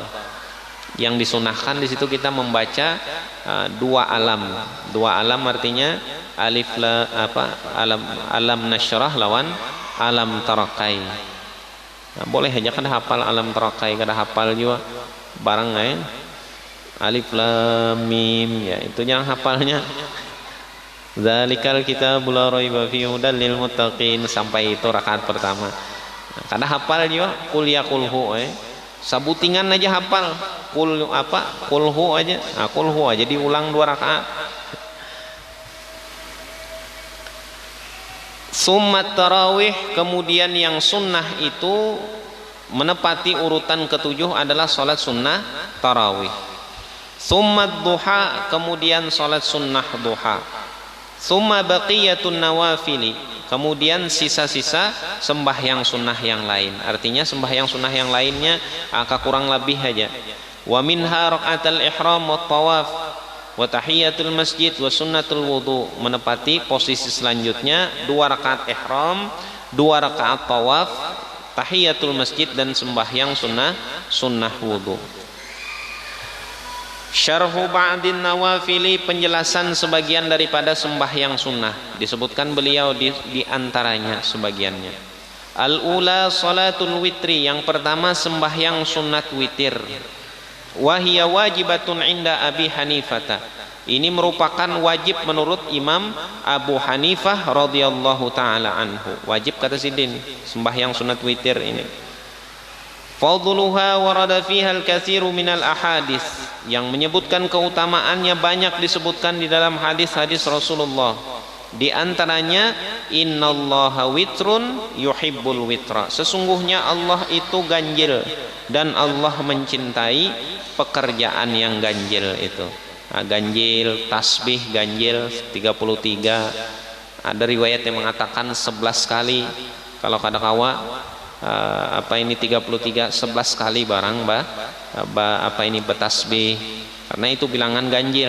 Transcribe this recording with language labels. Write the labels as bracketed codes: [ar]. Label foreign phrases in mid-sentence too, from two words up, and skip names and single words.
[id] Yang disunahkan di situ kita membaca 2 alam. [bjn] 2 alam artinya alif alam nasyrah lawan alam tarakai. Nah, boleh aja kada hafal alam tarakai, kada hafal juga barang alif lam mim ya, [id] itu jangan hafalnya. [ar] ذلك الكتاب لا ريب فيه هدى للمتقين, [id] sampai itu rakaat pertama. [bjn] Nah, kada hafal juga qul ya qulhu sabutingan aja hafal qulhu aja. [id] Nah, qulhu aja diulang 2 rakaat. [ar] ثم التراويح, [id] kemudian yang sunnah itu menepati urutan ke-7 adalah salat sunnah tarawih. [ar] ثم الضحى, [id] kemudian salat sunnah duha. [ar] ثم بقية النوافل, [id] kemudian sisa-sisa sembahyang sunnah yang lain. Artinya sembahyang sunnah yang lainnya kurang lebih aja. [ar] ومنها ركعة الإحرام والطواف وتحية المسجد وسنة الوضوء. [id] Menepati posisi selanjutnya 2 rakaat ihram, 2 rakaat tawaf, tahiyatul masjid dan sembahyang sunnah wudu. [ar] شرح بعض النوافل, [id] penjelasan sebagian daripada sembahyang sunnah. Disebutkan beliau di antaranya sebagiannya. [ar] الأولى صلاة الوتر, [id] yang pertama sembahyang sunnat witir. [ar] وهي واجبة عند أبي حنيفة, [id] ini merupakan wajib menurut Imam Abu Hanifah [ar] رضي الله تعالى عنه. [bjn] Wajib kata sidin sembahyang sunat witir ini. [ar] فضلها ورد فيها الكثير من الأحاديث, [id] yang menyebutkan keutamaannya banyak disebutkan di dalam hadis-hadis Rasulullah. Di antaranya [ar] إن الله وتر يحب الوتر, [id] sesungguhnya Allah itu ganjil dan Allah mencintai pekerjaan yang ganjil itu. Nah, ganjil, tasbih ganjil 33. [bjn] Ada riwayat yang mengatakan 11 kali. Kalau kada kawa 33 11 kali barang bertasbih, karena itu bilangan ganjil.